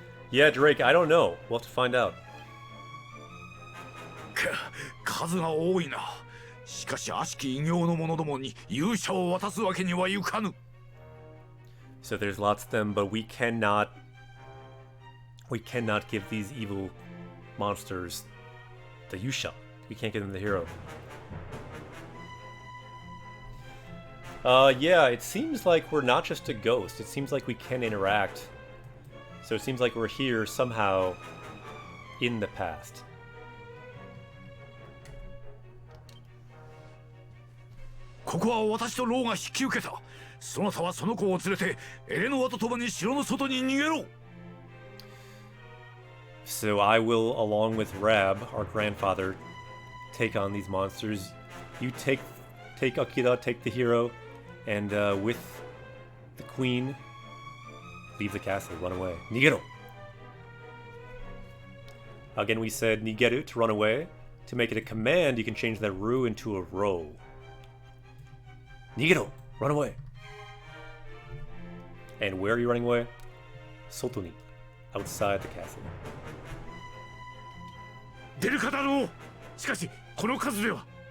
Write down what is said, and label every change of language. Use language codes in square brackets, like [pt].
[en] Yeah, Drake, I don't know. We'll have to find out. [ja] 数が多いな。しかし悪しき異形の者どもに勇者を渡すわけにはいかぬ。 [en] So there's lots of them, but we cannot give these evil monsters the Yusha. We can't give them the hero. Yeah, it seems like we're not just a ghost. It seems like we can interact. So it seems like we're here somehow in the past. [ja] ここは私とローが引き受けた。そなたはその子を連れてエレノアと共に城の外に逃げろ。 [en] So I will, along with Rab, our grandfather, take on these monsters. You take Akira, take the hero, and with the queen, leave the castle, run away. Nigeru! Again, we said nigeru, to run away. To make it a command, you can change that ru into a ro. Nigeru! Run away! And where are you running away? [ja] Soto ni, [en] outside the castle. [ja] 出るかだろうしかしこの数では